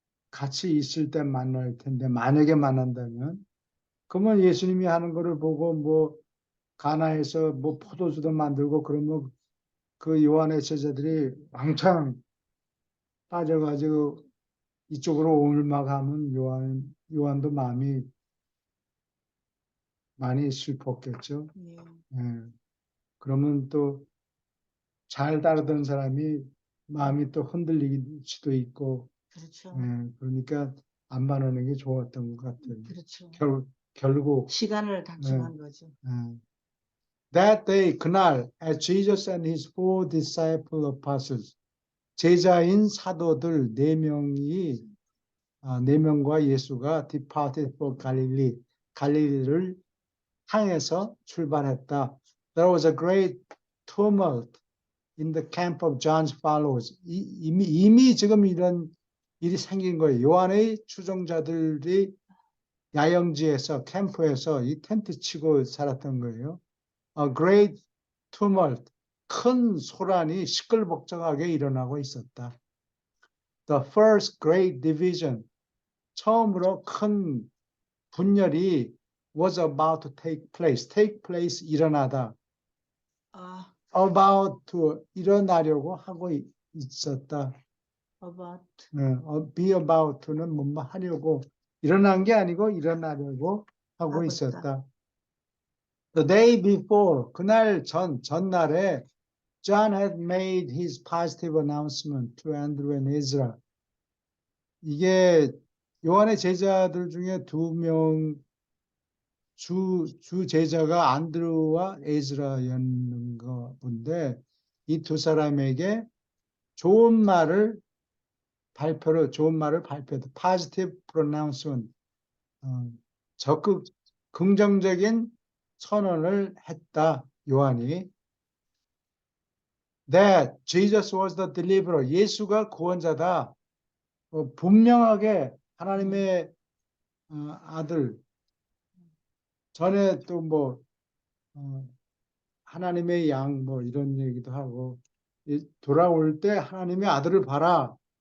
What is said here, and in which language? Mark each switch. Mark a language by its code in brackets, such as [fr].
[ko] 같이 있을 때 만날 텐데 만약에 만난다면 그러면 예수님이 하는 거를 보고 뭐 가나에서 뭐 포도주도 만들고 그러면 그 요한의 제자들이 왕창 빠져가지고 이쪽으로 옮아가면 요한도 마음이 많이 슬펐겠죠. 예. 예. 그러면 또 잘 따르던 사람이 마음이 또 흔들릴 수도 있고, 그렇죠. 예. 그러니까 안 만나는 게 좋았던 것 같아요. 그렇죠. 결국, 시간을 단축한 거죠. 예. [en] That day, [ko] 그날, [en] as Jesus and his 4 disciple apostles, [ko] 제자인 사도들 4명이, 4명과 예수가 [en] departed for Galilee, [ko] 갈릴리를 향해서 출발했다. [en] There was a great tumult in the camp of John's followers. [ko] 이미 지금 이런 일이 생긴 거예요. 요한의 추종자들이 야영지에서 캠프에서 이 텐트 치고 살았던 거예요. [en] A great tumult, [ko] 큰 소란이 시끌벅적하게 일어나고 있었다. [en] The first great division, [ko] 처음으로 큰 분열이 [en] was about to take place. take place [ko] 일어나다. 아, [en] about to [ko] 일어나려고 하고 있었다. [en] about be about to [ko] 는 뭔가 하려고 일어난 게 아니고 일어나려고 하고 하고 있었다. [en] The day before, [ko] 그날 전날에 [en] John had made his positive announcement to Andrew and Ezra. [ko] 이게 요한의 제자들 중에 2명 주 제자가 안드루와 에즈라였는 거 본데 이 2사람에게 좋은 말을 발표했다. [en] positive pronouncement, [ko] 적극 긍정적인 선언을 했다. 요한이. [en] That Jesus was the deliverer. [ko] 예수가 구원자다. 분명하게 하나님의 아들. 전에 또 뭐 하나님의 양 뭐 이런 얘기도 하고 돌아올 때 하나님의 아들을 봐라.